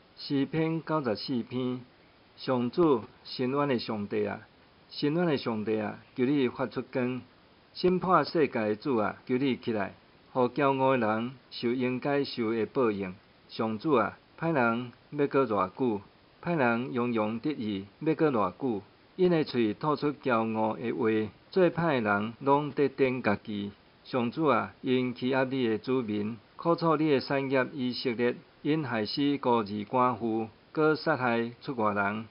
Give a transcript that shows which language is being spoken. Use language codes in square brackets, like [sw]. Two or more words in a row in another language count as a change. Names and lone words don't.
[nan] 诗篇94篇，上主伸冤的上帝啊，伸冤的上帝啊，求你发出光，审判世界的主啊，求你起来，互骄傲的人受应该受的报应。上主啊，歹人要搁偌久？歹人洋洋得意要搁偌久？因的喙吐出骄傲的话，做歹的人拢得顶家己。上主啊，因欺压你的子民，苦楚你的产业以色列，因害死孤儿寡妇，搁杀害出外人。